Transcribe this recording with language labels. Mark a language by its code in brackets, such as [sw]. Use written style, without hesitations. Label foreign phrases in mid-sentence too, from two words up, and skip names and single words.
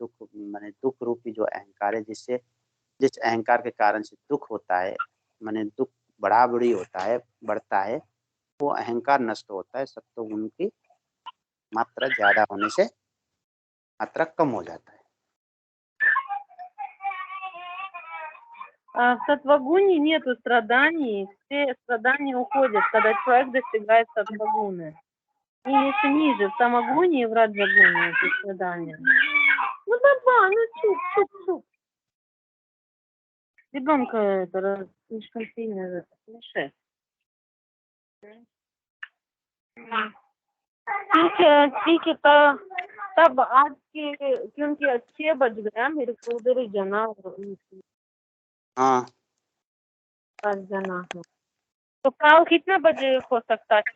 [hi] दुख माने दुख रूपी जो अहंकार है, जिस अहंकार के कारण से दुख होता है, माने दुख बढ़ी होता है, बढ़ता है, वो अहंकार नष्ट होता है। सत्वगुण की मात्रा ज्यादा होने से मात्रा कम हो जाता है। [ru] В сатвагуне нету страданий, все страдания уходят, когда человек достигает сатвагуны. И если ниже, в самогуне и в раджагуне эти страдания. Ну давай, ну чуп. Ребенка это слишком сильно смешит. [hi] ठीक है तब आज के क्योंकि 6 बज गया, मेरे को उधर ही जाना हाँ जाना है। तो कल कितने बजे हो सकता है?